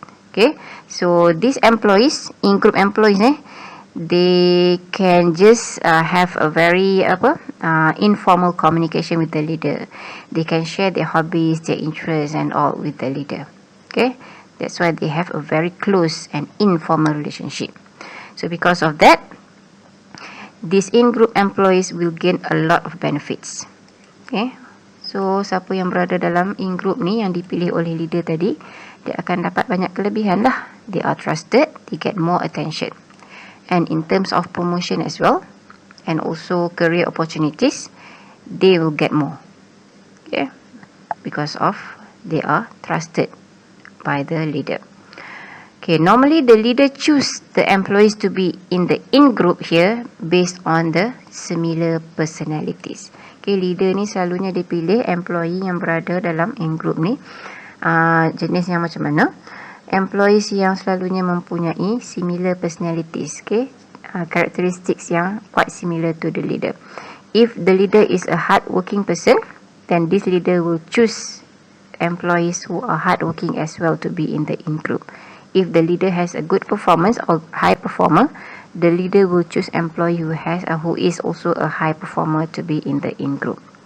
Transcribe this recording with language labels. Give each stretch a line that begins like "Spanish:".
English: Okay, so these employees, in group employees, they can just have a very informal communication with the leader. They can share their hobbies, their interests and all with the leader. Okay, that's why they have a very close and informal relationship. So because of that, these in-group employees will gain a lot of benefits.
Malay: Okay, so siapa yang berada dalam in-group ni yang dipilih oleh leader tadi, dia akan dapat banyak kelebihan lah.
English: They are trusted, they get more attention, and in terms of promotion as well, and also career opportunities, they will get more. Okay, because of they are trusted by the leader. Okay, normally the leader choose the employees to be in the in group here based on the similar personalities.
Malay: Okay, leader ni selalunya dia pilih employee yang berada dalam in group ni jenis yang macam mana? Employees yang selalunya mempunyai similar personalities.
English: Okay, characteristics yang quite similar to the leader. If the leader is a hard working person, then this leader will choose employees who are hardworking as well to be in the in-group. If the leader has a good performance or high performer, the leader will choose employee who is also a high performer to be in the in-group.